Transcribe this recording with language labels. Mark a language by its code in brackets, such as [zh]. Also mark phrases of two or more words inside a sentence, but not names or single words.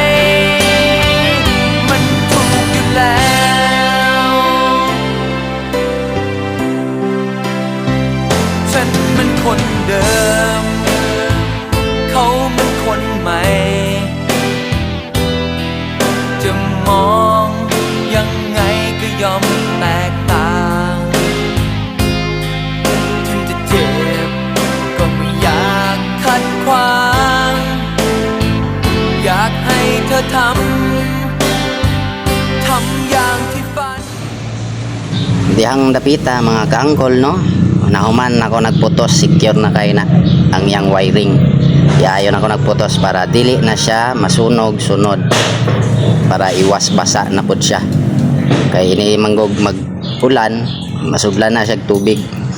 [th] มันถูกอยู่แล้วฉันมันคนเดิมเขามันคนใหม่จะมองยังไงก็ยอมแตกต่าง ถึงจะเจ็บก็ไม่อยากขัดขวางอยากให้เธอทำอย่างที่ฝัน [ceb] Dihang dapita mga kaangkol no. Nahuman ako nagputos, secure na kay na ang yang wiring. Iayon ako nagputos para dili na siya masunog sunod, para iwas basa na pud siya. Kay ini manggog mag-ulan, masudlan na siya tubig.